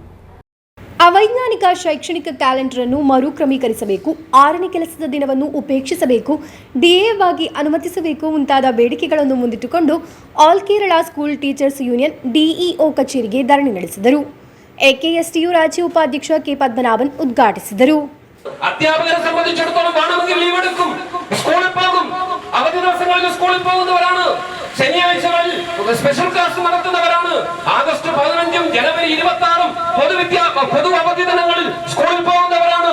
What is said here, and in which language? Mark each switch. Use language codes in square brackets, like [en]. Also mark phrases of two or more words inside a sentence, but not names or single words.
[kn] ಅವೈಜ್ಞಾನಿಕ ಶೈಕ್ಷಣಿಕ ಕ್ಯಾಲೆಂಡರ್ ಅನ್ನು ಮರುಕ್ರಮೀಕರಿಸಬೇಕು, 6ನೇ ಕೆಲಸದ ದಿನವನ್ನು ಉಪೇಕ್ಷಿಸಬೇಕು, ಡಿಎವಾಗಿ ಅನುಮತಿಸಬೇಕು ಮುಂತಾದ ಬೇಡಿಕೆಗಳನ್ನು ಮುಂದಿಟ್ಟುಕೊಂಡು ಆಲ್ ಕೇರಳ ಸ್ಕೂಲ್ ಟೀಚರ್ಸ್ ಯೂನಿಯನ್ ಡಿಇಒ ಕಚೇರಿಗೆ ಧರಣಿ ನಡೆಸಿದರು. ಎಕೆಎಸ್ಟಿಯು ರಾಜ್ಯ ಉಪಾಧ್ಯಕ್ಷ ಕೆ ಪದ್ಮನಾಭನ್ ಉದ್ಘಾಟಿಸಿದರು. [ml] അധ്യാപകരെ സംബന്ധിച്ചിടത്തോളം വേണമെങ്കിൽ ലീവ് എടുക്കും, സ്കൂളിൽ പോകും, അവധി ദിവസങ്ങളിൽ സ്കൂളിൽ പോകുന്നവരാണ്, ശനിയാഴ്ചകളിൽ [en] special class [ml] നടത്തുന്നവരാണ്, ആഗസ്റ്റ് 15ഉം ജനുവരി 26ഉം പൊതു അവധി ദിനങ്ങളിൽ സ്കൂളിൽ പോകുന്നവരാണ്.